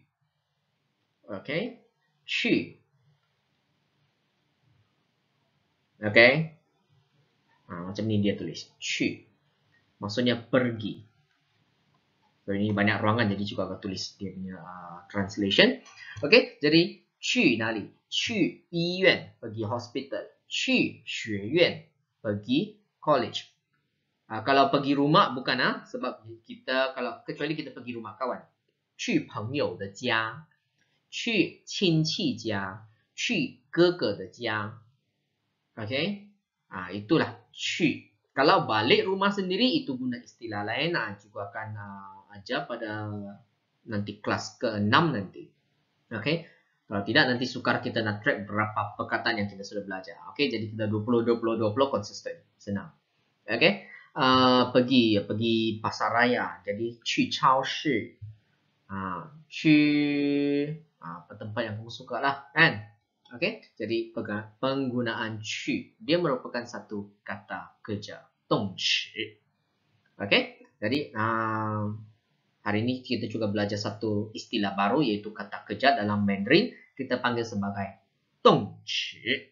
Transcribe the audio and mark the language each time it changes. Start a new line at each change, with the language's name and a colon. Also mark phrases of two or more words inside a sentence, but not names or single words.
Malay: Okey, cu. Okey. Macam ni dia tulis. Cu. Maksudnya pergi. So, ini banyak ruangan jadi juga akan tulis dia punya translation. Okey, jadi
Chinese: 去哪里？去医院
Malay: pergi hospital.
Chinese: 去学院
Malay: pergi college. Kalau pergi rumah bukan sebab kita kalau kecuali kita pergi rumah kawan.
Chinese: 去朋友的家，去亲戚家，去哥哥的家。Okay?
Malay: Itulah 去. Kalau balik rumah sendiri itu guna istilah lain. Juga akan ajar pada nanti kelas ke-6 nanti. Okay? Kalau tidak nanti sukar kita nak track berapa perkataan yang kita sudah belajar. Okay? Jadi kita 20 konsisten. Senang. Okay? Pergi pasar raya. Jadi
Chinese: 去超市.
Malay: 去 tempat yang kamu suka lah. Kan? Okay? Jadi penggunaan 去 dia merupakan satu kata kerja. 动词. Okay? Jadi hari ini kita juga belajar satu istilah baru yaitu kata kerja dalam Mandarin kita panggil sebagai 动词.